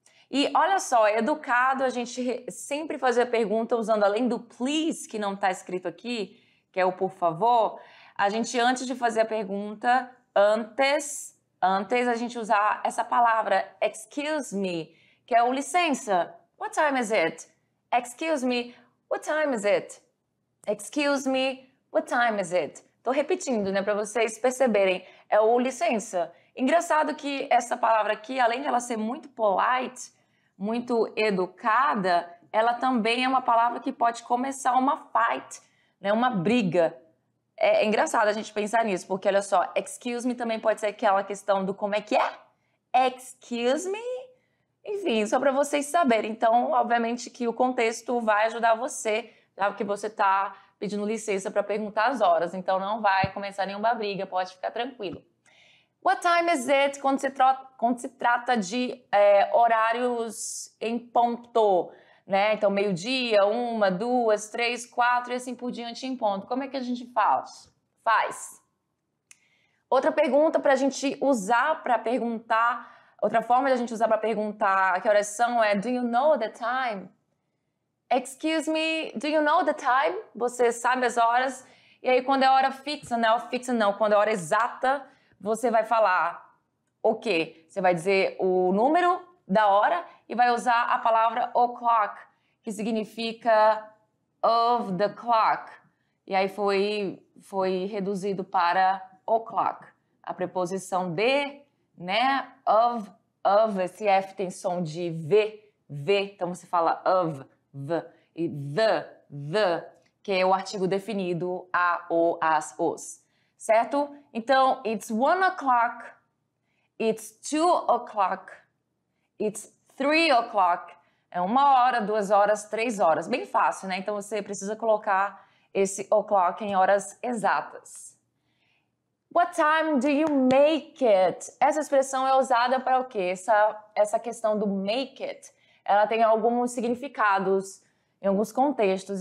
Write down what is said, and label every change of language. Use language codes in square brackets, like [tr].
[pt] E olha só, é educado a gente sempre fazer a pergunta usando, além do please, que não está escrito aqui, que é o por favor, a gente, antes de fazer a pergunta, antes a gente usar essa palavra [en] excuse me, [pt] que é o licença. [en] What time is it? Excuse me, what time is it? Excuse me, what time is it? [pt] Tô repetindo, né, para vocês perceberem. É o licença. Engraçado que essa palavra aqui, além de ela ser muito polite, muito educada, ela também é uma palavra que pode começar uma fight, né, uma briga. É engraçado a gente pensar nisso, porque olha só, [en] excuse me [pt] também pode ser aquela questão do como é que é? [en] Excuse me? [pt] Enfim, só para vocês saberem. Então, obviamente que o contexto vai ajudar você, já que você está pedindo licença para perguntar as horas. Então, não vai começar nenhuma briga, pode ficar tranquilo. [en] What time is it? [pt] Quando se trata de horários em ponto, né? Então, meio-dia, 1, 2, 3, 4 e assim por diante em ponto. Como é que a gente faz? Outra pergunta para a gente usar para perguntar, outra forma de a gente usar para perguntar que horas são é [en] do you know the time? Excuse me, do you know the time? [pt] Você sabe as horas? E aí, quando é hora fixa, não, quando é hora exata, você vai falar o quê? Você vai dizer o número da hora e vai usar a palavra o'clock, que significa [en] of the clock. [pt] E aí foi reduzido para o'clock. A preposição de, né, of, esse F tem som de V, então você fala of, v, e the, que é o artigo definido, a, o, as, os. Certo? [en] Então, it's 1 o'clock, it's 2 o'clock, it's 3 o'clock. [pt] É 1 hora, 2 horas, 3 horas. Bem fácil, né? Então, você precisa colocar esse o'clock em horas exatas. [en] What time do you make it? [pt] Essa expressão é usada para o quê? Essa questão do make it, ela tem alguns significados em alguns contextos.